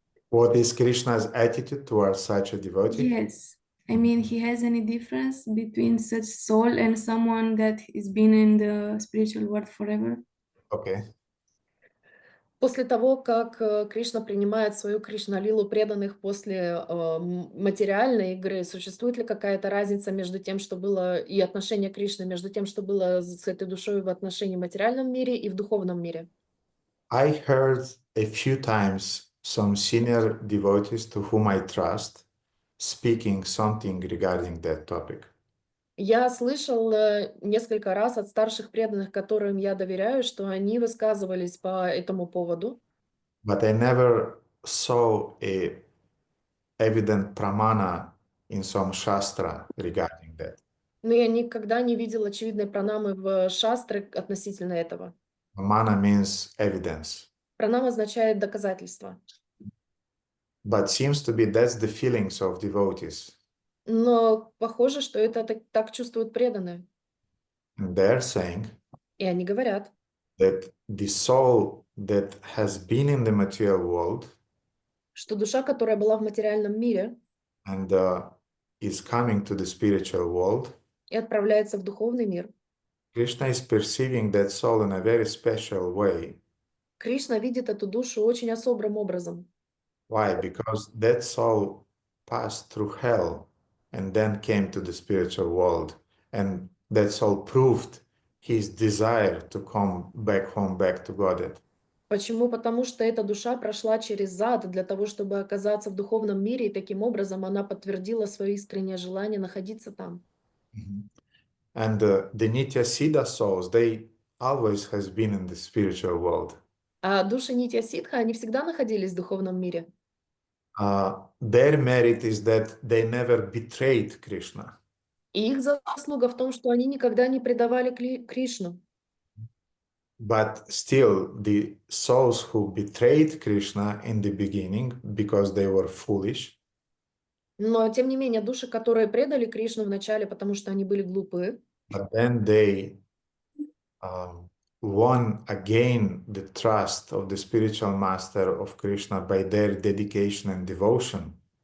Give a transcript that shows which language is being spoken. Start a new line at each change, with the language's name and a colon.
English: What is Krishna's attitude towards such a devotee? yes, I mean, he has any difference between such soul and someone that has been in the spiritual world forever? Okay.
Russian: После того, как Кришна принимает свою Кришна-лилу преданных после материальной игры, существует ли какая-то разница между тем, что было, и отношение Кришны, между тем, что было с этой душой в отношении в материальном мире и в духовном мире?
English: I heard a few times some senior devotees to whom I trust speaking something regarding that topic.
Russian: Я слышал несколько раз от старших преданных, которым я доверяю, что они высказывались по этому поводу,
English: but I never saw a evident pramana in some shastra regarding that.
Russian: но я никогда не видел очевидной пранамы в шастре относительно этого.
English: Pramana means evidence.
Russian: Пранама означает доказательство.
English: But seems to be that's the feelings of devotees.
Russian: Но похоже, что это так чувствуют преданные.
English: And they're saying
Russian: И они говорят,
English: that the soul that has been in the material world
Russian: что душа, которая была в материальном мире
English: and is coming to the spiritual world,
Russian: и отправляется в духовный мир,
English: Krishna is perceiving that soul in a very special way.
Russian: Кришна видит эту душу очень особым образом.
English: Why? Because that soul passed through hell and then came to the spiritual world. And that soul proved his desire to come back home, back to Godhead.
Russian: Почему? Потому что эта душа прошла через ад для того, чтобы оказаться в духовном мире, и таким образом она подтвердила свое искреннее желание находиться там.
English: And the Nitya Siddha souls, they always has been in the spiritual world.
Russian: А души Нитья Ситха, они всегда находились в духовном мире.
English: Their merit is that they never betrayed Krishna.
Russian: И их заслуга в том, что они никогда не предавали Кришну.
English: But still, the souls who betrayed Krishna in the beginning because they were foolish,
Russian: Но, тем не менее, души, которые предали Кришну вначале, потому что они были глупы,
English: but then they won again the trust of the spiritual master of Krishna by their dedication and devotion.